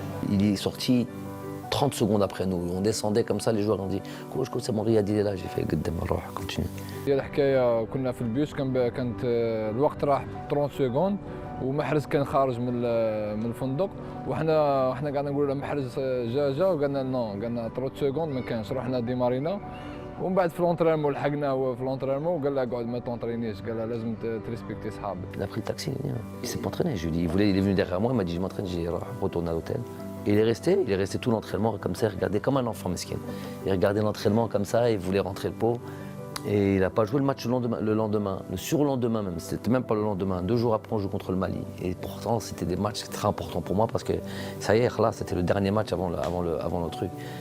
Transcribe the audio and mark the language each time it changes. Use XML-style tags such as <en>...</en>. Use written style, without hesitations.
<fr>Il est sorti 30 secondes après nous. On descendait comme ça, les joueurs ont dit « Coach, c'est mon Riyad, il est là ». J'ai fait « Gaddem, continue ».</fr> <ar>هي الحكايه كنا في البيوس كانت الوقت راح 30 سكوند ومحرز كان خارج من الفندق وحنا قاعدين نقولوا له محرز جا وقالنا نو قالنا 30 سكوند ما كانش رحنا ديمارينا ومن بعد في لونترينمون لحقناه هو في لونترينمون وقال له اقعد ما تونترينيش قال له لازم تريسبكتي صحابك.</ar> <fr>Il a pris le taxi, il s'est pas entraîné. Je lui ai dit, il est venu derrière moi, il m'a dit je m'entraîne, j'ai retourné à l'hôtel. Et il est resté tout l'entraînement comme ça, il regardait comme un enfant mesquin. Il regardait l'entraînement comme ça, il voulait rentrer le pot. Et il n'a pas joué le match le lendemain, le surlendemain même, c'était même pas le lendemain. 2 jours après, on joue contre le Mali. Et pourtant, c'était des matchs très importants pour moi parce que ça y est, là, c'était le dernier match avant le truc.</fr>